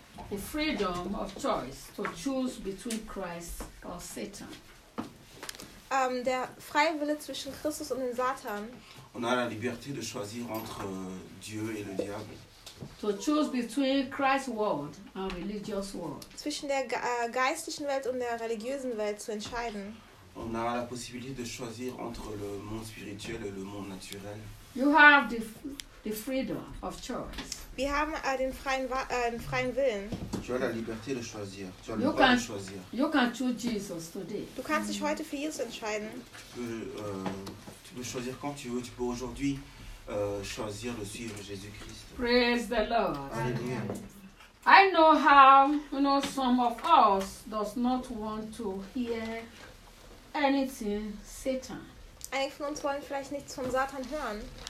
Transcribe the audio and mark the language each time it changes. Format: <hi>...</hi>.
<en>The freedom of choice to choose between Christ or Satan.</en> <de>Der freie Wille zwischen Christus und den Satan.</de> <fr>On a la liberté de choisir entre Dieu et le diable.</fr> <en>To choose between Christ's world and religious world.</en> <de>Zwischen der geistlichen Welt und der religiösen Welt zu entscheiden.</de> <fr>On a la possibilité de choisir entre le monde spirituel et le monde naturel.</fr> <en>You have the freedom of choice.</en> <de>Wir haben den freien Willen.</de> <fr>Tu as la liberté de choisir. Tu as le droit de choisir.</fr> <en>You can choose Jesus today.</en> <de>Du kannst dich heute für Jesus entscheiden.</de> <fr>Tu peux choisir quand tu veux. Tu peux aujourd'hui choisir de suivre Jésus-Christ.</fr> <en>Praise the Lord.</en> <fr>Alléluia.</fr> <en>I know how some of us does not want to hear anything Satan.</en> <de>Einige von uns wollen vielleicht nichts von Satan hören.</de>